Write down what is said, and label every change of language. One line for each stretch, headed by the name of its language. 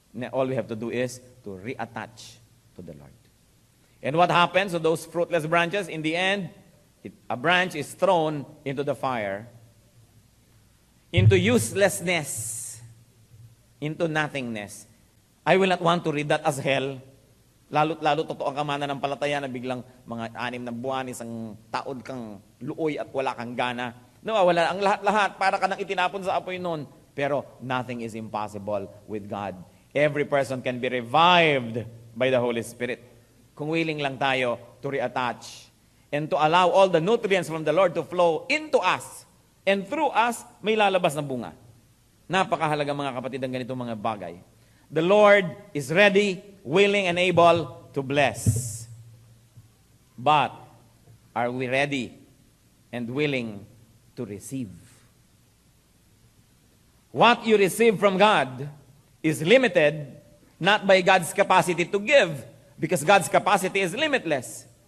English: All we have to do is to reattach to the Lord. And what happens to those fruitless branches? In the end, A branch is thrown into the fire, into uselessness, into nothingness. I will not want to read that as hell.
Filipino: Lalo totoo ang kamana ng palataya na biglang mga 6 na buwan, isang taon kang luoy at wala kang gana. Nawawala ang lahat-lahat, para ka nang itinapon sa apoy noon.
English: Pero nothing is impossible with God. Every person can be revived by the Holy Spirit.
Filipino: Kung willing lang tayo
English: to reattach and to allow all the nutrients from the Lord to flow into us and through us,
Filipino: may lalabas na bunga. Napakahalaga mga kapatid ang ganitong mga bagay.
English: The Lord is ready, willing, and able to bless. But are we ready and willing to receive? What you receive from God is limited not by God's capacity to give, because God's capacity is limitless.